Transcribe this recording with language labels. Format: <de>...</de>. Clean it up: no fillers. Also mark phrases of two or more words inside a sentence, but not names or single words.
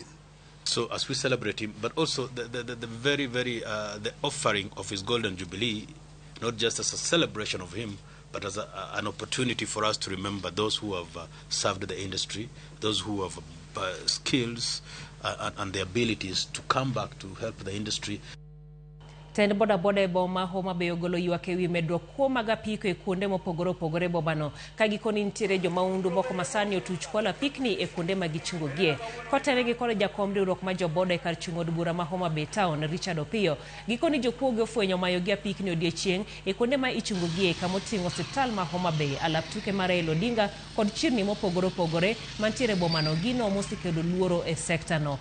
<en>So as we celebrate him, but also the offering of his Golden Jubilee, not just as a celebration of him, but as an opportunity for us to remember those who have served the industry, those who have skills and the abilities to come back to help the industry.</en> <luo>Tend boda boda e boma Homa Bay ogolo ywak ewi medruok kuom mag apiko e kuonde mopogore opogore bobano ka gikoni nitiere joma undu moko masani otuch kola pikni e kuonde ma gichungo gie. Kotene gi kod jakom riwruok ma joboda e kar chungo od bura ma Homa Bay Town Richard Opiyo gikoni jokuoge ofwenyo mayo gi apikni odiechieng' e kuonde ma ichungo gie kama oting'o osiptal ma Homa Bay, alap tuke mar Raila Odinga kod chirni mopogore opogore mantiere bomano gino mosikedo luoro e sekta no.</luo>